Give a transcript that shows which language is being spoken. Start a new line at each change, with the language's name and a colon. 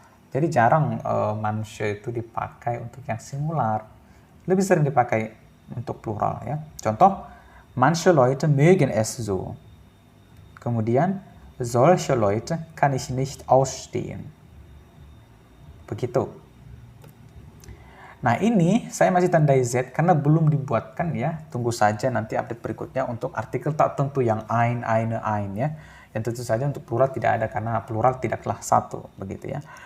Indonesian: Jadi jarang manche itu dipakai untuk yang singular. Lebih sering dipakai untuk plural ya. Contoh,
German: manche Leute mögen es so.
Indonesian: Kemudian,
German: solche Leute kann ich nicht ausstehen.
Indonesian: Begitu. Nah ini saya masih tandai Z karena belum dibuatkan ya. Tunggu saja nanti update berikutnya untuk artikel tak tentu yang ein, eine, ein ya. Yang tentu saja untuk plural tidak ada karena plural tidaklah satu begitu ya.